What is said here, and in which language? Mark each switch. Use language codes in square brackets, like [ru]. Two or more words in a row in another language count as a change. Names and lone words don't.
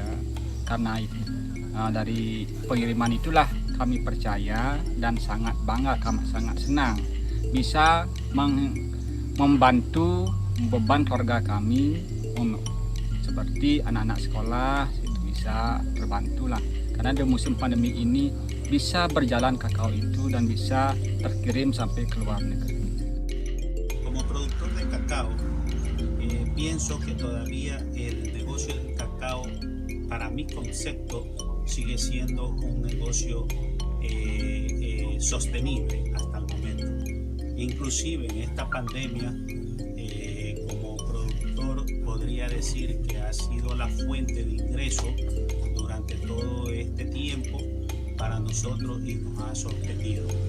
[id] Karena itu dari pengiriman itulah kami percaya dan sangat bangga, kami sangat senang bisa membantu beban keluarga kami seperti anak-anak sekolah itu bisa terbantulah karena di musim pandemi ini bisa berjalan kakao itu dan bisa terkirim sampai ke luar negeri. [es] Como productor de cacao, pienso que todavía el negocio del cacao, para mi concepto, sigue siendo un negocio sostenible hasta el momento. Inclusive en esta pandemia, como productor podría decir que ha sido la fuente de ingreso durante todo este tiempo para nosotros y nos ha sostenido.